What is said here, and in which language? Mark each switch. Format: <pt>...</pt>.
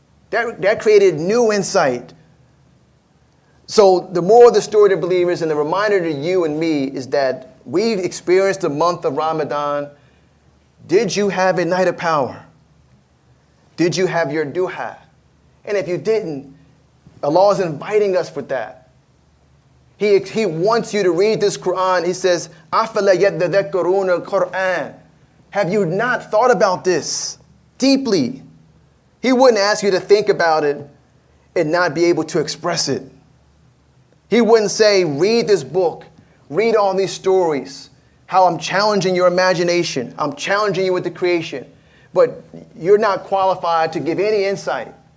<en>That created new insight. So the moral of the story to believers and the reminder to you and me is that we've experienced the month of Ramadan. Did you have a night of power? Did you have your duha? And if you didn't, Allah is inviting us for that. He wants you to read this Quran. He says,</en> <ar>أَفَلَا يَتَذَكَّرُونَ الْقُرْآنَ.</ar> <en>Have you not thought about this deeply? He wouldn't ask you to think about it and not be able to express it. He wouldn't say, read this book, read all these stories, how I'm challenging your imagination, I'm challenging you with the creation, but you're not qualified to give any insight.</en>